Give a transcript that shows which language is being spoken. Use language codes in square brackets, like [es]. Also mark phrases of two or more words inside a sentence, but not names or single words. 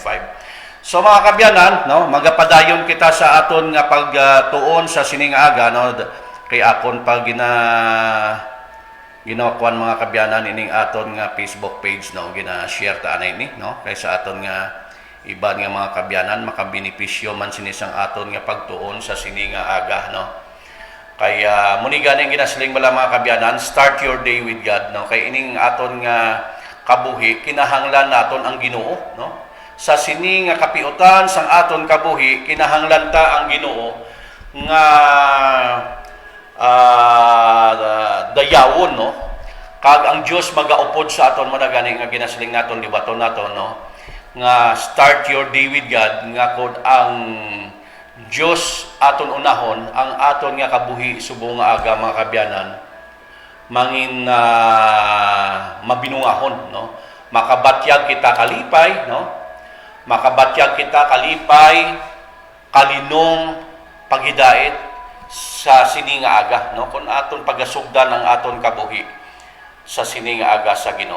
[hil] So mga kabyanan no magapadayon kita sa aton nga pagtuon sa sining aga no kay akon pag ginakuan mga kabyanan ining aton nga Facebook page no gina-share ta anay ni no kay sa aton nga iban nga mga kabyanan makabenepisyo man sinisang aton nga pagtuon sa sining nga aga no. Kaya muni ganing ginasiling bala mga kabyanan, [en] start your day with God no. [hil] Kay ining aton nga kabuhi kinahanglan naton ang Ginoo no. Sa sini nga kapiutan sang aton kabuhi kinahanglan ta ang Ginoo nga dayawon no. Kag ang Dios magaupod sa aton mo na gani nga ginasiling naton libaton naton no. Nga [en] start your day with God [hil] nga kod ang Diyos aton unahon ang aton nga kabuhi subong nga aga mga kabyanan mangin mabinungahon no makabatyag kita kalipay no makabatyag kita kalipay kalinong paghidait sa sini nga aga no kun aton pagasugdan ang aton kabuhi sa sini nga aga sa Ginoo.